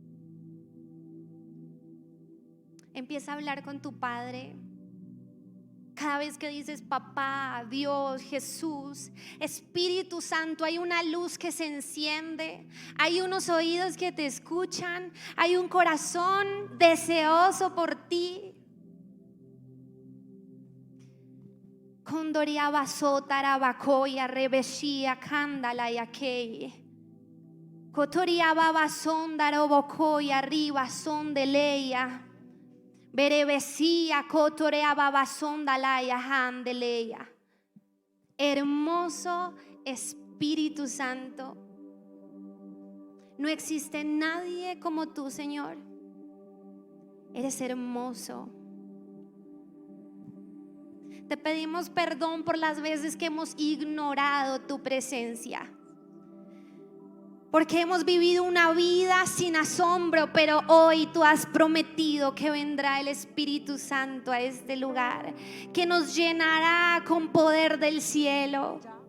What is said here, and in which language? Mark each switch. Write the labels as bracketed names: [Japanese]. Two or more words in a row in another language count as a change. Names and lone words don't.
[Spanish] Empieza a hablar con tu Padre. Cada vez que dices papá, Dios, Jesús, Espíritu Santo, hay una luz que se enciende, hay unos oídos que te escuchan, hay un corazón deseoso por ti. Kondoria basotara bakoya rebeshia kandala yakei. Kotoria baba sondaro bokoya arriba sondeleya. Berebesia kotorea baba sondalaya handeleya. Hermoso Espíritu Santo. No existe nadie como tú, Señor. Eres hermoso. Te pedimos perdón por las veces que hemos ignorado tu presencia, porque hemos vivido una vida sin asombro, pero hoy tú has prometido que vendrá el Espíritu Santo a este lugar, que nos llenará con poder del cielo.